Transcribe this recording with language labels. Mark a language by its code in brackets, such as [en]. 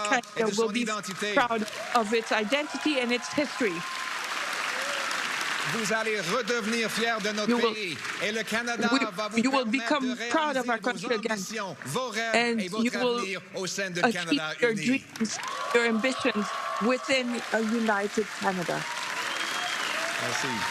[en] Canada will be proud of its identity and its history. [fr] Vous allez redevenir fiers de notre pays, et le Canada va vous [en] you will become proud of our country again, and you will achieve your dreams, your ambitions within a united Canada. [fr] Merci.